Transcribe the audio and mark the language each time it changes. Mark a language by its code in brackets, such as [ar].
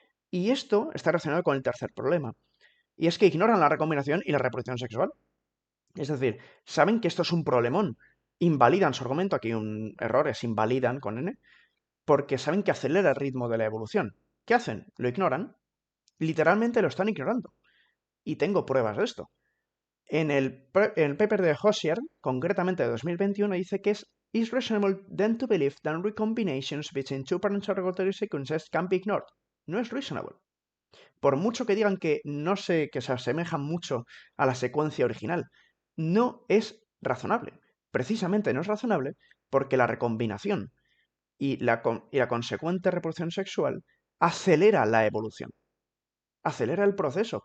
[es] Y esto está relacionado con el tercer problema, y es que ignoran la recombinación y la reproducción sexual. Es decir, saben que esto es un problemón, invalidan su argumento, aquí un error es invalidan con n, porque saben que acelera el ritmo de la evolución. ¿Qué hacen? Lo ignoran. Literalmente lo están ignorando. Y tengo pruebas de esto. En el paper de Hozier, concretamente de 2021, dice que [en] is reasonable then to believe that recombinations between two parent regulatory sequences can be ignored. [es] No es reasonable. Por mucho que digan que no sé, que se asemejan mucho a la secuencia original, no es razonable. Precisamente no es razonable porque la recombinación y la consecuente reproducción sexual acelera la evolución, acelera el proceso.